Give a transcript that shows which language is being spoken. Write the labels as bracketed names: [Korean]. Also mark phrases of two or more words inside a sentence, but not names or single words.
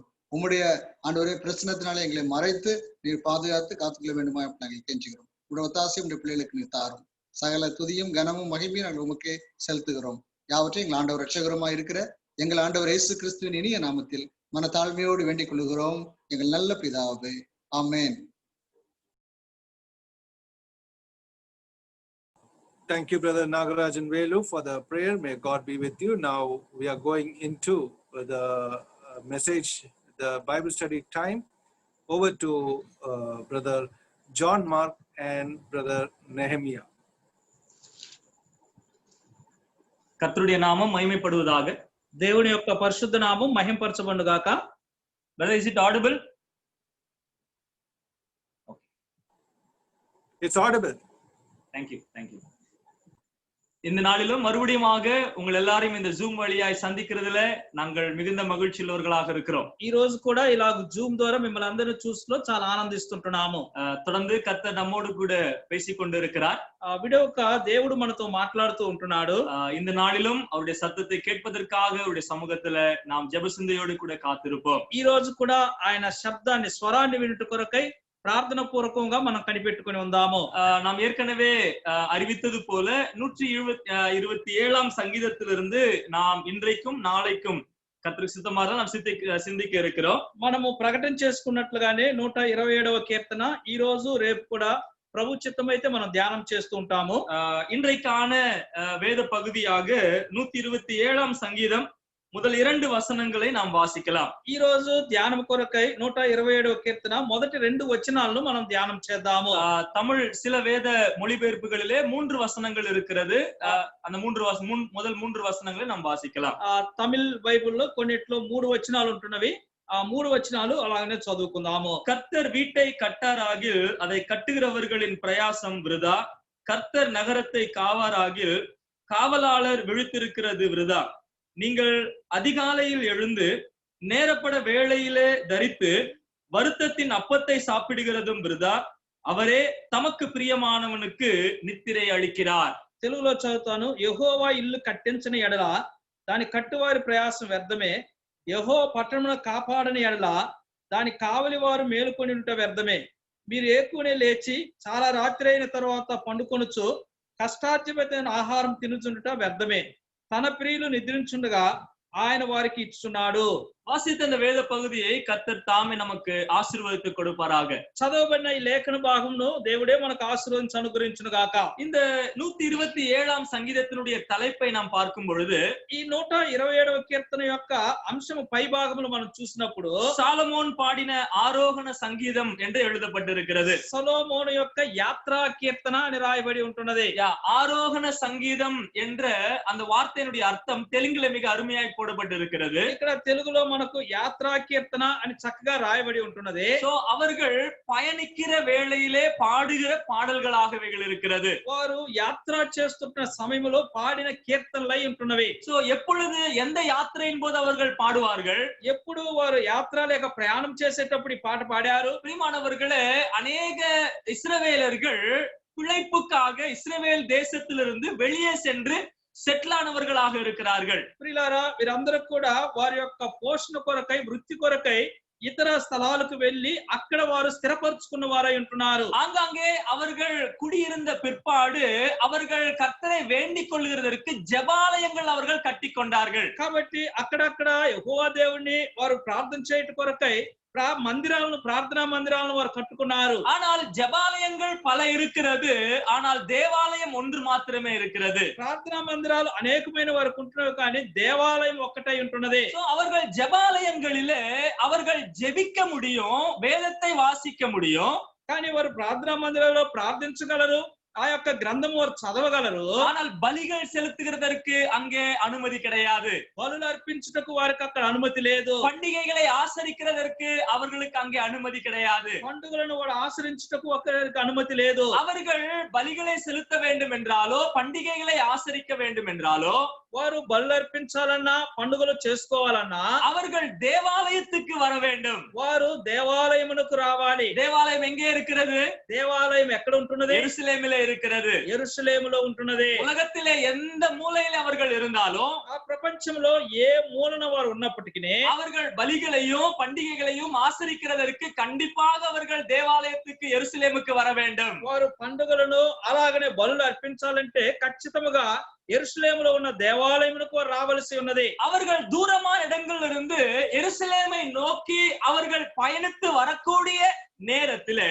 [Tamil] உம்முடைய ஆண்டவரே பிரச்சனத்தினால எங்களை மறைத்து நீர் பாதுகாத்து காத்துக்கொள்ள வேண்டுமா நாங்கள் கெஞ்சுகிறோம். உடைய ஒத்தாசை உடைய பிள்ளைகளுக்கு நீர் தாரும். சகல துதியும் கனமும் மகிமையும் நாங்கள் உமக்கே செலுத்துகிறோம். யாவற்றையும் எங்கள் ஆண்டவர் ரட்சகருமாய் இருக்கிற எங்கள் ஆண்டவர் இயேசு கிறிஸ்துவின் இனிய நாமத்தில் மனத்தாழ்மையோடு வேண்டிக் கொள்கிறோம் எங்கள் நல்ல பிதாவே. ஆமென். [English] Thank you, Brother Nagarajan Velu, for the prayer. May God be with you. Now we are going into the message, the Bible study time. Over to Brother John Mark and Brother Nehemiah. [Tamil] கர்த்தருடைய நாமம் மகிமைப்படுவதாக. [Telugu] దేవుని యొక్క పరిశుద్ధ నామం మహింపరచబడుగాక. [English] Brother, is it audible? It's audible. Thank you. [Tamil] இந்த நாளிலும் மறுபடியுமாக உங்கள் எல்லாரையும் இந்த ஜூம் வழியாய் சந்திக்கிறதுல நாங்கள் மிகுந்த மகிழ்ச்சியுள்ளவர்களாக இருக்கிறோம். [Telugu] ఈ రోజు కూడా ఇలా జూమ్ ద్వారా మిమ్మల్ని అందరినీ చూస్తూ చాలా ఆనందిస్తుంటున్నాము. [Tamil] தொடர்ந்து கர்த்தர் நம்மோடு கூட பேசிக்கொண்டு இருக்கிறார். [Telugu] విడవక దేవుడు మనతో మాట్లాడుతూ ఉంటున్నాడు. [Tamil] இந்த நாளிலும் அவருடைய சத்தத்தை கேட்பதற்காக அவருடைய சமூகத்துல நாம் ஜெப சிந்தையோடு கூட காத்திருப்போம். [Telugu] ఈ రోజు కూడా ఆయన శబ్దాన్ని స్వరాన్ని వినుట కొరకై ప్రార్థన పూర్వకంగా మనం కనిపెట్టుకుని ఉందాము. [Tamil] நாம் ஏற்கனவே அறிவித்தது போல 127ஆம் சங்கீதத்திலிருந்து நாம் இன்றைக்கும் நாளைக்கும் கர்த்தருக்கு சித்தமாக நாம் சிந்திக்க இருக்கிறோம். [Telugu] మనము ప్రకటన చేసుకున్నట్లుగానే 127వ కీర్తన ఈ రోజు రేపు కూడా ప్రభు చిత్తమైతే మనం ధ్యానం చేస్తూ ఉంటాము. [Tamil] இன்றைக்கான வேத பகுதியாக 127ஆம் சங்கீதம் முதல் 2 வசனங்களை நாம் வாசிக்கலாம். [Telugu] ఈ రోజు ధ్యానం కొరకై 127వ కీర్తన మొదటి 2 వచనాలను మనం ధ్యానం చేద్దాము. [Tamil] தமிழ் சில வேத மொழிபெயர்ப்புகளிலே 3 வசனங்கள் இருக்கிறது. அந்த முதல் 3 வசனங்களை நாம் வாசிக்கலாம். [Telugu] తమిళ్ బైబిల్లో కొన్నిట్లో 3 వచనాలు ఉంటున్నవి. ఆ 3 వచనాలు అలాగనే చదువుకుందాము. [Tamil] கர்த்தர் வீட்டை கட்டாராகில் அதை கட்டுகிறவர்களின் பிரயாசம் விருதா. கர்த்தர் நகரத்தை காவாராகில் காவலாளர் விழித்திருக்கிறது விருதா. நீங்கள் அதிகாலையில் எழுந்து நேரப்பட வேளையிலே தரித்து வருத்தத்தின் அப்பத்தை சாப்பிடுகிறதும் விருதா. அவரே தமக்கு பிரியமானவனுக்கு நித்திரை அளிக்கிறார். [Telugu] తెలుగులో చదువుతాను. యెహోవా ఇల్లు కట్టించిన ఎడల దాని కట్టువారి ప్రయాసం వ్యర్థమే. యెహోవా పట్టణమును కాపాడని ఎడల దాని కావలి వారు మేలుకొని ఉంట వ్యర్థమే. మీరు ఏకునే లేచి చాలా రాత్రి అయిన తర్వాత పండుకొనుచు కష్టార్జితమైన ఆహారం తినుచుండుట వ్యర్థమే. తన ప్రియులు నిద్రించుండగా ఆయన వారికి ఇచ్చున్నాడు. [Tamil] வாசித்த இந்த வேத பகுதியை கர்த்தர் தாமே நமக்கு ஆசீர்வாதத்தை கொடுப்பாராக. [Telugu] చదవబడిన ఈ లేఖన భాగంను దేవుడే మనకు ఆశీర్వదించి అనుగ్రహించును గాక. [Tamil] இந்த 127ஆம் சங்கீதத்தினுடைய தலைப்பை நாம் பார்க்கும் பொழுது [Telugu] ఈ 127వ కీర్తన యొక్క అంశం పై భాగంలో మనం చూసినప్పుడు [Tamil] சாலமோன் பாடின ஆரோகண சங்கீதம் என்று எழுதப்பட்டிருக்கிறது. [Telugu] సొలొమోను యొక్క యాత్రా కీర్తన అని రాయబడి ఉంటున్నది. [Tamil] ஆரோகண சங்கீதம் என்ற அந்த வார்த்தையினுடைய அர்த்தம் தெலுங்குல மிக அருமையாய் போடப்பட்டிருக்கிறது. [Telugu] ఇక్కడ తెలుగులో మనకు యాత్రా కీర్తన అని చక్కగా రాయబడి ఉంటున్నది. [Tamil] சோ அவர்கள் பயணிக்கிற வேளையிலே பாடுகிற பாடல்களாகவே இருக்கிறது. [Telugu] వారు యాత్ర చేస్తున్న సమయంలో పాడిన కీర్తనలై ఉంటున్నవి. [Tamil] சோ எப்பொழுது எந்த யாத்திரையின் போது அவர்கள் பாடுவார்கள்? [Telugu] ఎప్పుడు వారు యాత్ర లేక ప్రయాణం చేసేటప్పుడు ఈ పాట పాడారు. [Tamil] பிரியமானவர்களே, அநேக இஸ்ரவேலர்கள் பிழைப்புக்காக இஸ்ரவேல் தேசத்திலிருந்து வெளியே சென்று செட்டில் ஆனவர்களாக இருக்கிறார்கள். [Telugu] ప్రియులారా, వీరందరూ కూడా వారి యొక్క పోషణ కొరకై వృత్తి కొరకై ఇతర స్థలాలకు వెళ్లి అక్కడ వారు స్థిరపరచుకున్న వారై ఉంటున్నారు. [Tamil] ஆங்காங்கே அவர்கள் குடியிருந்த பிற்பாடு அவர்கள் கர்த்தரை வேண்டிக் கொள்கிறதற்கு ஜெபாலயங்கள் அவர்கள் கட்டி கொண்டார்கள். [Telugu] కాబట్టి అక్కడక్కడ యెహోవా దేవుణ్ణి వారు ప్రార్థన చేయట కొరకై మందిరాలను ప్రార్థనా మందిరాలను వారు కట్టుకున్నారు. [Tamil] ஆனால் ஜெபாலயங்கள் பல இருக்கிறது, ஆனால் தேவாலயம் ஒன்று மாத்திரமே இருக்கிறது. [Telugu] ప్రార్థనా మందిరాలు అనేకమైన వారు ఉంటున్నారు, కానీ దేవాలయం ఒక్కటై ఉంటున్నది. [Tamil] அவர்கள் ஜெபாலயங்களிலே அவர்கள் ஜெபிக்க முடியும், வேதத்தை வாசிக்க முடியும், [Telugu] కానీ వారు ప్రార్థనా మందిరాల్లో ప్రార్థించగలరు, ఆ యొక్క గ్రంథం వారు చదవగలరు. [Tamil] ஆனால் பலிகள் செலுத்துகிறதற்கு அங்கே அனுமதி கிடையாது. [Telugu] బలులు అర్పించుటకు వారికి అక్కడ అనుమతి లేదు. [Tamil] பண்டிகைகளை ஆசரிக்கிறதற்கு அவர்களுக்கு அங்கே அனுமதி கிடையாது. [Telugu] పండుగలను వాడు ఆచరించుటకు ఒక్కరికి అనుమతి లేదు. [Tamil] அவர்கள் பலிகளை செலுத்த வேண்டும் என்றாலோ பண்டிகைகளை ஆசரிக்க வேண்டும் என்றாலோ [Telugu] వారు బలులు అర్పించాలన్నా పండుగలు చేసుకోవాలన్నా [Tamil] அவர்கள் தேவாலயத்துக்கு வர வேண்டும். [Telugu] వారు దేవాలయమునకు రావాలి. [Tamil] தேவாலயம் எங்கே இருக்கிறது? [Telugu] దేవాలయం ఎక్కడ ఉంటున్నది? [Tamil] எருசலேமிலே இருக்கிறது. [Telugu] యెరూషలేములో ఉంటున్నది. [Tamil] உலகத்திலே எந்த மூலையில அவர்கள் இருந்தாலும், [Telugu] ఆ ప్రపంచంలో ఏ మూలన వారు ఉన్నప్పటికీ [Tamil] அவர்கள் பலிகளையும் பண்டிகைகளையும் ஆசரிக்கிறதற்கு கண்டிப்பாக அவர்கள் தேவாலயத்துக்கு எருசலேமுக்கு வர வேண்டும். [Telugu] వారు పండుగలను అలాగనే బలులు అర్పించాలంటే ఖచ్చితంగా యెరూషలేములో ఉన్న దేవాలయమునకు రావలసి ఉన్నది. [Tamil] அவர்கள் தூரமான இடங்களிலிருந்து எருசலேமை நோக்கி அவர்கள் பயணித்து வரக்கூடிய நேரத்திலே